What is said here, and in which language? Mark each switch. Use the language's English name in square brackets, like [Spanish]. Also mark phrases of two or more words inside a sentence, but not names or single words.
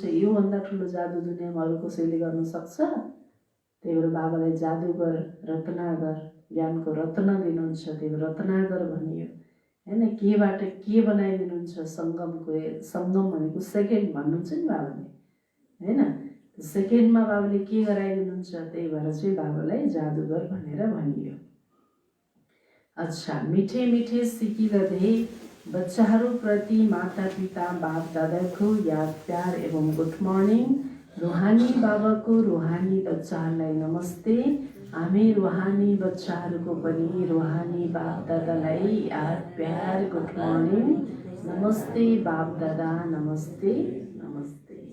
[Nepali] योभन्दा ठुलो जादु दुनियाँमा अरू कसैले गर्न सक्छ? त्यही भएर बाबालाई जादुगर, रत्नागर, ज्ञानको रत्न दिनुहुन्छ, त्यही भएर रत्नागर भनियो हैन। केबाट के बनाइदिनुहुन्छ? सङ्गम भनेको सेकेन्ड भन्नुहुन्छ नि बाबाले हैन। सेकेन्डमा बाबाले के गराइदिनुहुन्छ? त्यही भएर चाहिँ बाबालाई जादुगर भनेर भनियो। अच्छा, मिठे मिठे सिकिरहे बच्चाहरूप्रति माता पिता बाप दादाको [Hindi] याद प्यार [Nepali] एवं [English] good morning. [Nepali] रूहानी बाबाको रूहानी बच्चाहरूलाई नमस्ते। हामी रूहानी बच्चाहरूको पनि रूहानी बाप दादालाई [Hindi] याद प्यार [English] good morning, [Nepali] नमस्ते बाप दादा, नमस्ते नमस्ते।